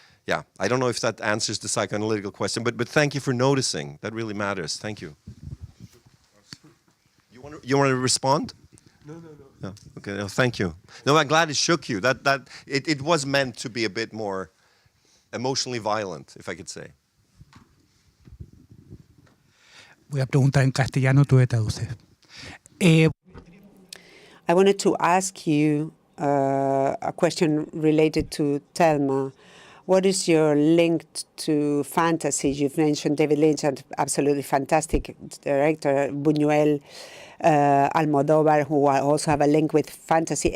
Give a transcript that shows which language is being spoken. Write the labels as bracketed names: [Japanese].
[English] Yeah, I don't know if that answers the psychoanalytical question, but thank you for noticing. That really matters. Thank you. You want to respond? No. Okay. No, thank you. No, I'm glad it shook you. That it was meant to be a bit more emotionally violent, if I could say. [Spanish] Voy a preguntar en castellano, tú me traduces. [English] I wanted to ask you a question related to Thelma. What is your link to fantasy? You've mentioned David Lynch, an absolutely fantastic director, Buñuel, Almodóvar, who also have a link with fantasy.